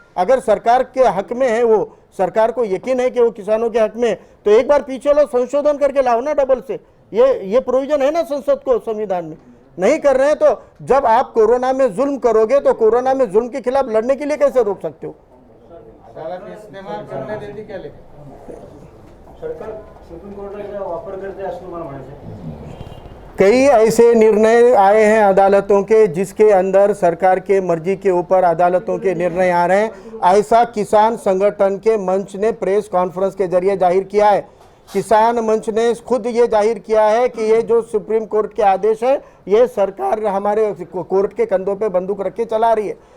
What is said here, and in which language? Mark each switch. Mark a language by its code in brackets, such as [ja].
[hi] अगर सरकार के हक में है, वो सरकार को यकीन है कि वो किसानों के हक में है, तो एक बार पीछे लो, संशोधन करके लाओ ना डबल से। ये प्रोविजन है ना संसद को, संविधान में। नहीं कर रहे हैं तो जब आप कोरोना में जुल्म करोगे तो कोरोना में जुल्म के खिलाफ लड़ने के लिए कैसे रोक सकते हो। अदालत इस्तेमाल करने देती क्या, लेकिन [mr] सरकार सुप्रीम कोर्टाचा वापर करते असं मला म्हणायचं। [hi] कई ऐसे निर्णय आए हैं अदालतों के जिसके अंदर सरकार के मर्जी के ऊपर अदालतों के निर्णय आ रहे हैं। ऐसा किसान संगठन के मंच ने प्रेस कॉन्फ्रेंस के जरिए जाहिर किया है। किसान मंच ने खुद ये जाहिर किया है कि ये जो सुप्रीम कोर्ट के आदेश है ये सरकार हमारे कोर्ट के कंधों पे बंदूक रख के चला रही है।